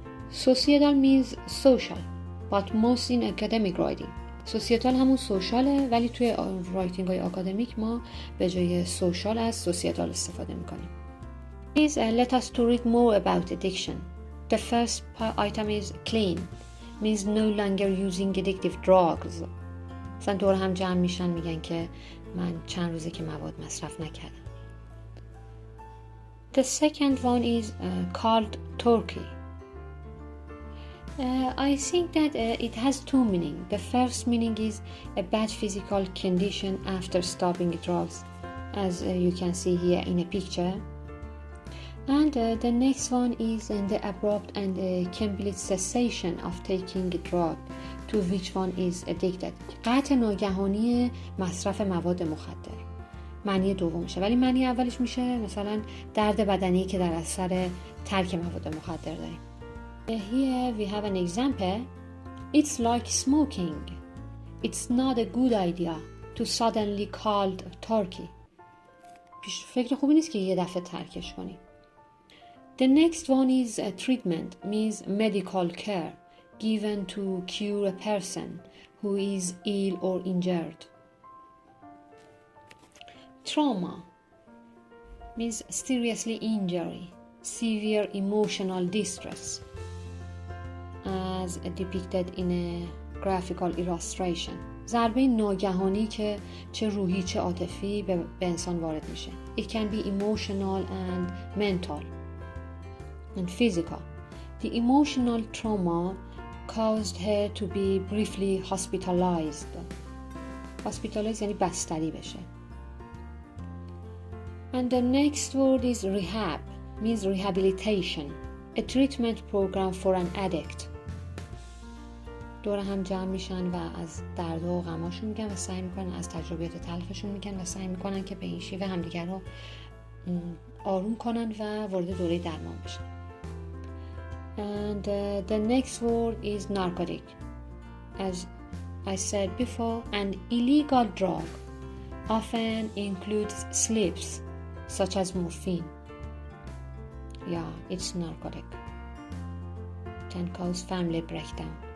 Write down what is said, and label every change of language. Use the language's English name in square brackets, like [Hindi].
[English] Societal means social, but most in academic writing. [Persian] سوسیتال همون سوشاله، ولی توی رایتینگ های آکادمیک ما به جای سوشال از سوسیتال استفاده میکنیم. [English] Please let us to read more about addiction. The first item is clean, means no longer using addictive drugs. [Persian] مثلا دور هم جمع میشن میگن که من چند روزه که مواد مصرف نکردم. [English] The second one is called Turkey. I think that it has two meanings. The first meaning is a bad physical condition after stopping drugs, as you can see here in a picture. And the next one is the abrupt and complete cessation of taking a drug to which one is addicted. [Persian] قطع ناگهانی مصرف مواد مخدر. معنی دومشه، ولی معنی اولش میشه مثلا درد بدنی که در اثر ترک مواد مخدر داریم. [English] Here we have an example. It's like smoking. It's not a good idea to suddenly call Turkey. [Persian] فکر خوبی نیست که یه دفعه ترکش کنی. [English] The next one is treatment, means medical care given to cure a person who is ill or injured. Trauma means seriously injury, severe emotional distress, as depicted in a graphical illustration. [Persian] ضربه ناگهانی که چه روحی چه عاطفی به انسان وارد میشه. [English] It can be emotional and mental and physical. The emotional trauma caused her to be briefly hospitalized. [Persian] Hospitalized یعنی بستری بشه. [English] And the next word is rehab, means rehabilitation, a treatment program for an addict. [Persian] دور هم جمع میشن و از درد و غماشون میگن و سعی میکنن، از تجربیات تلخشون میگن و سعی میکنن که به این شیوه همدیگر رو آروم کنن و وارد دوره درمان بشن. [English] And the next word is narcotic. As I said before, an illegal drug often includes sleeps such as morphine. Yeah, it's narcotic. Can cause family breakdown.